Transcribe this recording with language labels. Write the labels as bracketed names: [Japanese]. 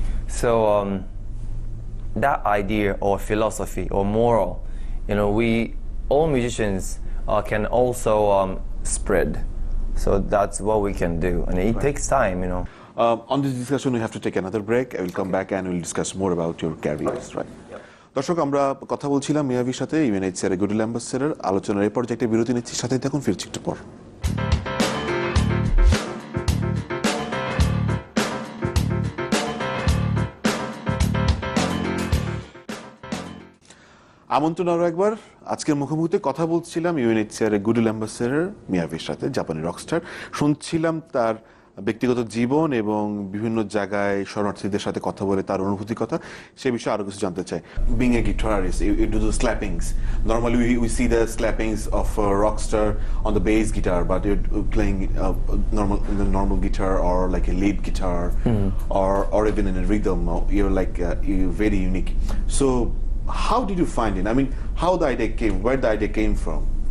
[English] So that idea or philosophy or moral, you know, we all musicians can also spread. So that's what we can do, and it takes time, you know. On this discussion, we have to take another break. I will come back and we'll discuss more about your careers, right? [Bangla] দর্শক, আমরা কথা বলছিলাম মিয়াভির সাথে, UNHCR এর goodwill ambassador. আলোচনার এই পর্যায়ে বিরতি নিচ্ছি, সাথে থাকুন, ফিরছি একটু পর। আমন্ত্রণ আরো একবার। আজকের মুখোমুখিতে কথা বলছিলাম ইউএনএইচসিআর এর গুডউইল অ্যাম্বাসেডর মিয়াভির সাথে, জাপানি রকস্টার। শুনছিলাম তার ব্যক্তিগত জীবন এবং বিভিন্ন জায়গায় শরণার্থীদের সাথে কথা বলে তার অনুভূতির কথা। সে বিষয়ে আরো কিছু জানতে চাই। [English] Being a guitarist, you do the slappings. Normally we see the slappings of a rock star on the bass guitar, but you're playing normal guitar or like a lead guitar, or even in a rhythm. You're like you're very unique. So how did you find it? I mean, how the idea came? Where the idea came from?